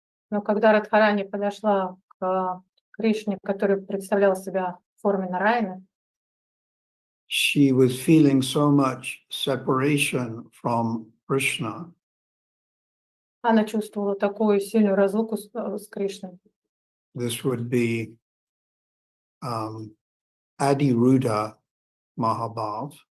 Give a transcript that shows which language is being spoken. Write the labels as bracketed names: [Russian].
[Russian] Но когда Радхарани подошла к Кришне, который представлял себя в форме Нараяны, [English] she was feeling so much separation from Krishna [Russian] она чувствовала такую сильную разлуку с Кришной. [English] This would be Adiruddha Mahabhav.